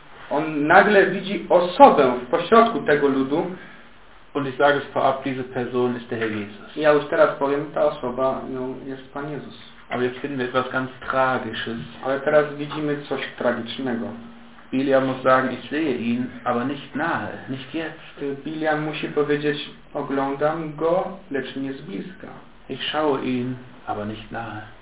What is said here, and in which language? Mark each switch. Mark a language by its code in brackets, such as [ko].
[pl] On nagle widzi osobę w pośrodku tego ludu. [de] Und ich sage es vorab, diese Person ist der Herr Jesus. [pl] Ja, już teraz powiem, ta osoba, no, jest Pan Jezus. [de] Aber jetzt finden wir etwas ganz Tragisches. [pl] Ale teraz widzimy coś tragicznego. [de] Biliam muss sagen, ich sehe ihn, aber nicht nahe, nicht jetzt. [pl] Biliam musi powiedzieć, oglądam go, lecz nie z bliska. [de] Ich schaue ihn, aber nicht nahe.